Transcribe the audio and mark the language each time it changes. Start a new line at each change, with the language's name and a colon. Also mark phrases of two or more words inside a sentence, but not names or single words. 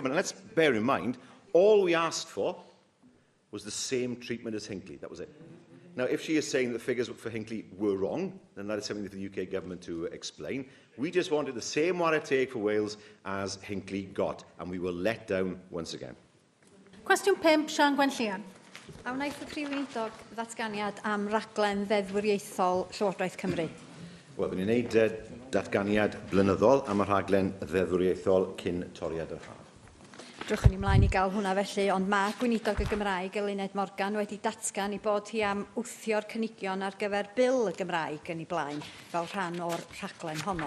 English: And let's bear in mind, all we asked for was the same treatment as Hinckley. That was it. Now, if she is saying the figures for Hinckley were wrong, then that is something for the UK government to explain. We just wanted the same warranty for Wales as Hinckley got, and we were let down once again.
Welsh: Cwestiwn 5, Sian Gwenllian. A wnaeth y Prif Weinidog ddatganiad am raglen ddeddfwriaethol Llywodraeth Cymru? Wel, byddwn ni'n gwneud datganiad blynyddol am y rhaglen ddeddfwriaethol cyn toriad yr haf. Drwch yn ymlaen i gael hwnna felly, ond mae Gweinidog y Gymraeg, Eluned Morgan, wedi datgan i bod hi am wthio'r cynigion ar gyfer bil y Gymraeg yn ei blaen, fel rhan o'r rhaglen honno.